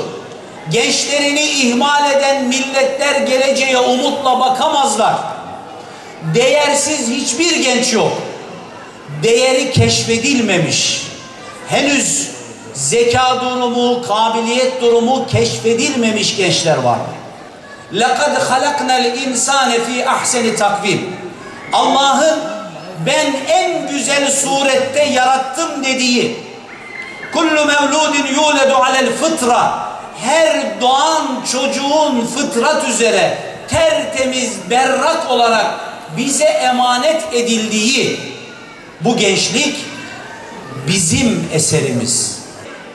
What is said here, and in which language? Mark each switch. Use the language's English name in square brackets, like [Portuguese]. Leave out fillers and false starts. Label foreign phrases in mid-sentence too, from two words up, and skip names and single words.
[Turkish] Gençlerini ihmal eden milletler geleceğe umutla bakamazlar. Değersiz hiçbir genç yok. Değeri keşfedilmemiş, henüz zeka durumu, kabiliyet durumu keşfedilmemiş gençler var. [Arabic] لَقَدْ خَلَقْنَا الْاِنْسَانَ ف۪ي اَحْسَنِ takvim. [Turkish] Allah'ın ben en güzel surette yarattım dediği [Arabic] كل مولود يولد على الفطرة, [Turkish] her doğan çocuğun fıtrat üzere tertemiz, berrak olarak bize emanet edildiği bu gençlik bizim eserimiz.